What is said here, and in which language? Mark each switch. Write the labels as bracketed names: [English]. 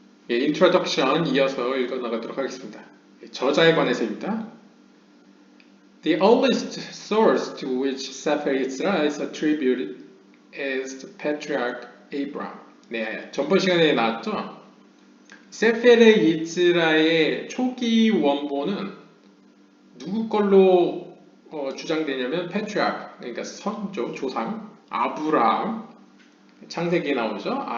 [Korean] 예, 인트로덕션 이어서 읽어나가도록 하겠습니다. 저자에 관해서입니다. [English] The oldest source to which Sefer Yetzirah is attributed is the patriarch Abraham. [Korean] 네, 전번 시간에 나왔죠? 세페르 예츠라의 초기 원본은 누구 걸로 주장되냐면 patriarch, 그러니까 선조, 조상, 아브라함, 창세기에 나오죠?